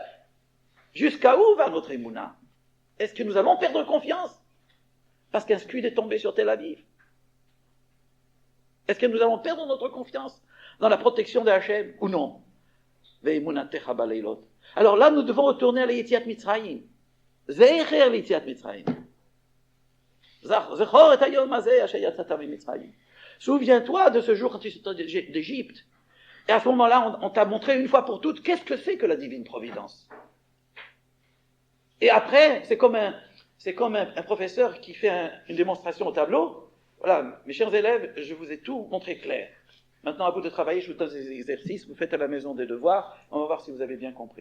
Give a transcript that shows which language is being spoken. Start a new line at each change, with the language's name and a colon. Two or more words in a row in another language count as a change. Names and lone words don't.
French: Jusqu'à où va notre Emouna? Est-ce que nous allons perdre confiance parce qu'un scud est tombé sur Tel Aviv? Est-ce que nous allons perdre notre confiance dans la protection de Hachem ou non? Alors là, nous devons retourner à l'
Hebrew: יציאת מצרים. זכר ליציאת מצרים. זכור את היום הזה אשר יצאת ממצרים.
French: Souviens-toi de ce jour quand tu sortais d'Égypte. Et à ce moment-là, on t'a montré une fois pour toutes qu'est-ce que c'est que la divine providence. Et après, c'est comme un professeur qui fait une démonstration au tableau. Voilà, mes chers élèves, je vous ai tout montré clair. Maintenant, à vous de travailler, je vous donne des exercices, vous faites à la maison des devoirs, on va voir si vous avez bien compris.